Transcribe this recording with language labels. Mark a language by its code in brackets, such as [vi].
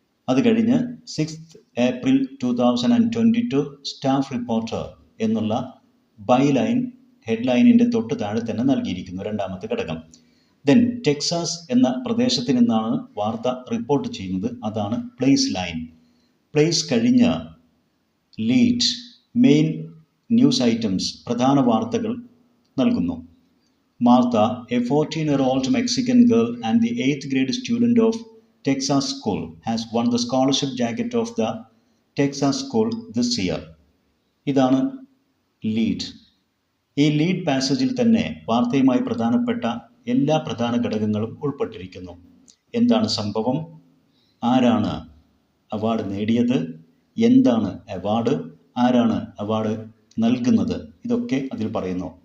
[ml] അത് കഴിഞ്ഞ് 6th April 2022 staff reporter എന്നുള്ള ബൈലൈൻ ഹെഡ്ലൈനിൻ്റെ തൊട്ട് താഴെ തന്നെ നൽകിയിരിക്കുന്നു, രണ്ടാമത്തെ ഘടകം. ദെൻ ടെക്സാസ് എന്ന പ്രദേശത്ത് നിന്നാണ് വാർത്ത റിപ്പോർട്ട് ചെയ്യുന്നത്, അതാണ് പ്ലേസ് ലൈൻ. പ്ലേസ് കഴിഞ്ഞ് ലീഡ്, മെയിൻ ന്യൂസ് ഐറ്റംസ്, പ്രധാന വാർത്തകൾ നൽകുന്നു. [en] Martha, a 14-year-old Mexican girl and the 8th grade student of Texas School, has won the scholarship jacket of the Texas School this year. [ml] ഇതാണ് lead. ഈ lead പാസേജിൽ തന്നെ വാർത്തയുമായി പ്രധാനപ്പെട്ട എല്ലാ പ്രധാന ഘടകങ്ങളും ഉൾപ്പെട്ടിരിക്കുന്നു. എന്താണ് സംഭവം, ആരാണ് അവാർഡ് നേടിയത്, എന്താണ് അവാർഡ്, ആരാണ് അവാർഡ് നൽകുന്നത്, ഇതൊക്കെ അതിൽ പറയുന്നു.